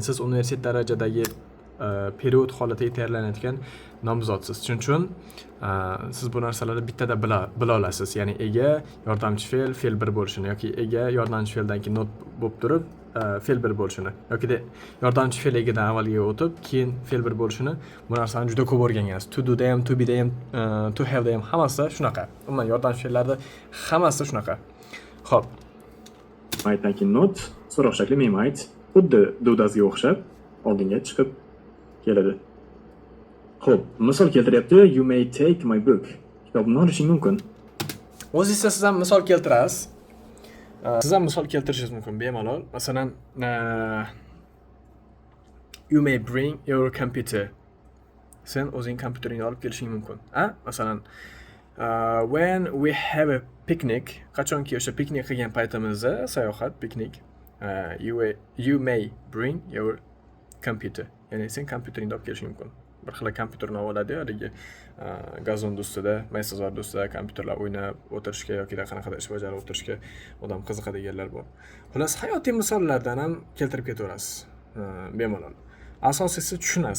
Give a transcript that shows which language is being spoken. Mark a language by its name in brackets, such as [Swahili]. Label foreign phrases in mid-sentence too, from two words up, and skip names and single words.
[Uzbek] Siz universitet darajadagi period holatiga tayyorlanayotgan nomzodsiz. Shuning uchun siz bu narsalarni bittada bila olasiz. Ya'ni ega, yordamchi fe'l, fe'l bir bo'lishini yoki ega yordamchi fe'ldan keyin not bo'lib turib fe'l bir bo'lishini yoki yordamchi fe'l egadan avvalga o'tib, keyin fe'l bir bo'lishini bu narsani juda ko'p o'rgangansiz. [English] To do [Uzbek] da ham, [English] to be [Uzbek] da ham, [English] to have [Uzbek] da ham hammasi shunaqa. Umuman yordamchi fe'llarda hammasi shunaqa. Xo'p. mightdan keyin not, so'roq shakli [English] may might [Uzbek] xuddi do dasga o'xshab oldinga chiqib keladi. Xo'p, misol keltiryapti. [English] You may take my book. [Uzbek] Kitobni olishing mumkin. O'zingiz siz ham misol keltirasiz. Siz ham misol keltirishingiz mumkin bemalol. Masalan, [English] you may bring your computer. [Uzbek] Sen o'zing kompyuteringni olib kelishing mumkin. Masalan, [English] when we have a picnic, [Uzbek] qachonki o'sha piknik qilgan paytimizda, sayohat, piknik, [English] you may bring your computer. [Uzbek] Ya'ni sen kompyuteringni olib kelishing mumkin. Bir xil kompyuterni oladi, haligi gazon ustida, maysazor ustida kompyuterlar o'ynab o'tirishga yoki qanaqadir ish bajarib o'tirishga odam qiziqadiganlar bor. Xullas, hayotiy misollardan ham keltirib ketaverasiz. Bemalol. Asosiysi tushunasiz.